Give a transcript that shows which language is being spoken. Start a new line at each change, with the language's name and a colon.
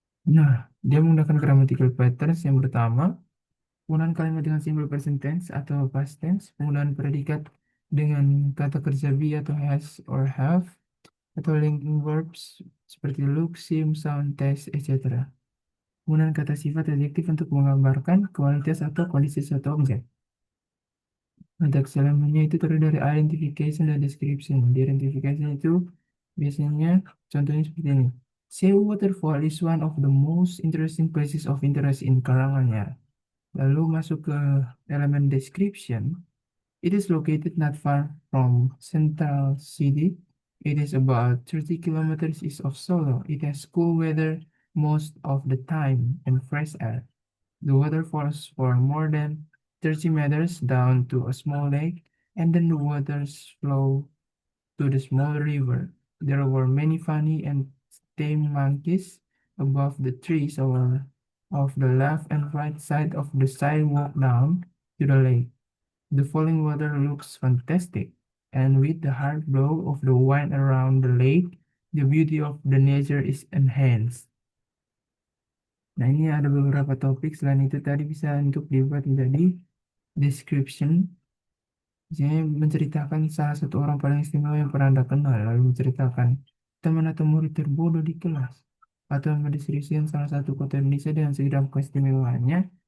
Indonesian: Nah, dia menggunakan
English: grammatical patterns
Indonesian: yang pertama, penggunaan kalimat dengan simple present tense atau past tense, penggunaan predikat dengan kata kerja be atau
English: has or have,
Indonesian: atau
English: linking verbs
Indonesian: seperti
English: look, seem, sound, taste, etc.
Indonesian: Penggunaan kata sifat adjektif untuk menggambarkan kualitas atau kondisi suatu objek. Teks elemennya itu terdiri dari identification dan description. Di identification itu biasanya contohnya seperti ini.
English: Sea Waterfall is one of the most interesting places of interest in Karanganyar.
Indonesian: Lalu masuk ke elemen description.
English: It is located not far from Central City. It is about 30 kilometers east of Solo. It has cool weather most of the time and fresh air. The water falls for more than 30 meters down to a small lake, and then the waters flow to the small river. There were many funny and tame monkeys above the trees of the left and right side of the sidewalk down to the lake. The falling water looks fantastic, and with the hard blow of the wind around the lake, the beauty of the nature is enhanced.
Indonesian: Nah, ini ada beberapa topik. Selain itu tadi bisa untuk dibuat menjadi description. Misalnya menceritakan salah satu orang paling istimewa yang pernah Anda kenal, lalu menceritakan teman atau murid terbodoh di kelas, atau mendeskripsikan salah satu kota Indonesia dengan segala keistimewaannya.